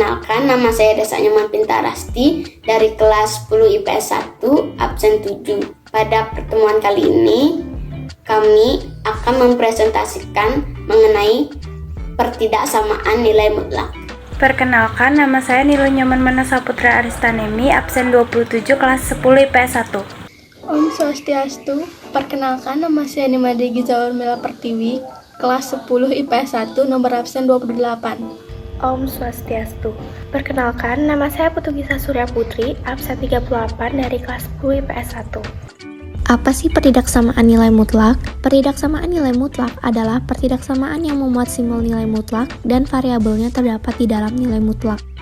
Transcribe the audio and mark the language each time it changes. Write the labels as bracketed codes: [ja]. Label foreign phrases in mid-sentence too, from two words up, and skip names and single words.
[id] Perkenalkan, nama saya Desa Nyoman Pintarasti dari kelas 10 IPS 1, absen 7. Pada pertemuan kali ini, kami akan mempresentasikan mengenai pertidaksamaan nilai mutlak. Perkenalkan, nama saya Nilo Nyoman Manasa Putra Aristanemi, absen 27, kelas 10 IPS 1. [ban] Om Swastiastu. [id] Perkenalkan, nama saya Nimade Giza Urmila Pertiwi, kelas 10 IPS 1, nomor absen 28. [ban] Om Swastiastu. [id] Perkenalkan, nama saya Putu Gisa Surya Putri, absen 38 dari kelas 10 IPS 1. Apa sih pertidaksamaan nilai mutlak? Pertidaksamaan nilai mutlak adalah pertidaksamaan yang memuat simbol nilai mutlak dan variabelnya terdapat di dalam nilai mutlak.